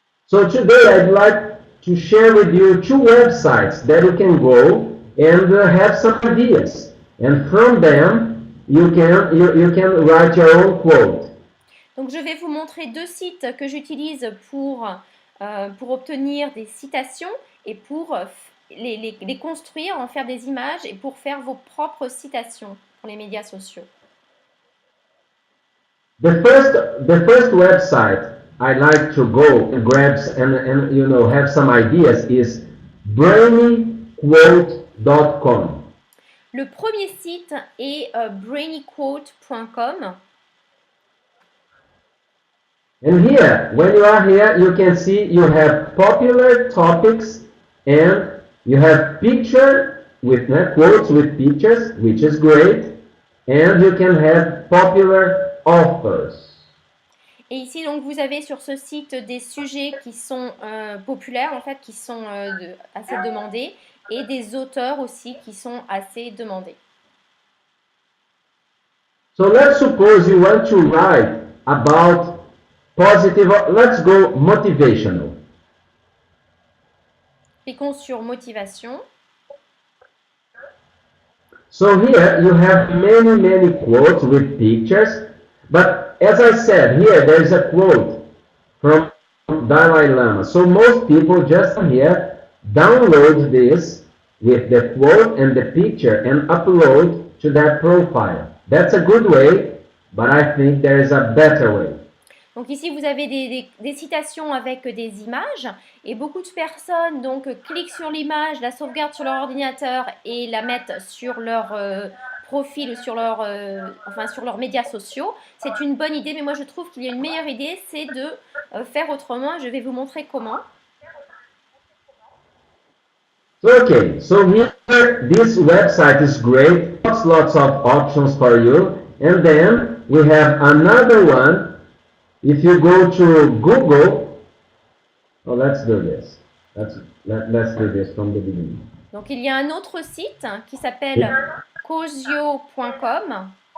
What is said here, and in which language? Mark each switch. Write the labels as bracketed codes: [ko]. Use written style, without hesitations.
[en] So today I'd like to share with you two websites that you can go and have some ideas. And from them, you can write your own quote. [fr] Donc je vais vous montrer deux sites que j'utilise pour obtenir des citations et pour les construire, en faire des images et pour faire vos propres citations pour les médias sociaux. [en] The first website I like to go and grab and have some ideas is brainyquote.com. [fr] Le premier site est brainyquote.com. [en] And here, when you are here, you can see you have popular topics and you have picture with quotes with pictures, which is great, and you can have popular authors. [fr] Et ici, donc, vous avez sur ce site des sujets qui sont populaires, en fait, qui sont assez demandés, et des auteurs aussi qui sont assez demandés. [en] So let's suppose you want to write about positive, let's go motivational. [fr] Cliquons sur motivation. [en] So here you have many quotes with pictures, but as I said, here there is a quote from Dalai Lama. So most people just here download this with the quote and the picture and upload to their profile. That's a good way, but I think there is a better way. [fr] Donc ici, vous avez des citations avec des images et beaucoup de personnes donc cliquent sur l'image, la sauvegardent sur leur ordinateur et la mettent sur leur profil ou sur sur leurs médias sociaux. C'est une bonne idée, mais moi je trouve qu'il y a une meilleure idée, c'est de faire autrement. Je vais vous montrer comment. [en] Okay, so here this website is great, lots of options for you, and then we have another one. If you go to Google, let's do this. Let's do this from the beginning. [fr] Donc il y a un autre site qui s'appelle Cosio.com.